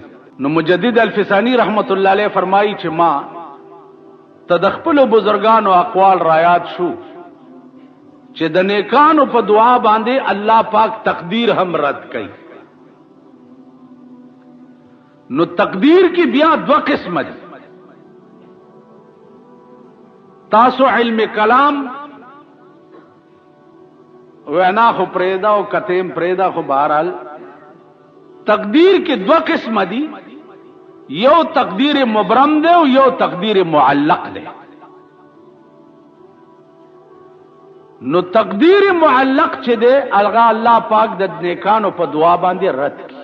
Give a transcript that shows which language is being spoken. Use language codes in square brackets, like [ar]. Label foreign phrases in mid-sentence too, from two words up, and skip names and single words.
[ps] نو مجدد الفسانی [ar] رحمت الله علیه [ps] فرمایي چې ما ته د خپلو بزرګانو اقوال رایاد شو چې د نیکانو په دعا باندې الله پاک تقدیر هم رد کوي. نو تقدیر کی بیا دو قسم دی. تاسو علم کلام وینا خو پریدا او کتیم پریدا خو بہرحال تقدیر کی دو قسم دی. یو تقدیر مبرم دے او یو تقدیر معلق دے. نو تقدیر معلق چه دے الغا اللہ پاک د نیکانو په دعا باندې رد کی.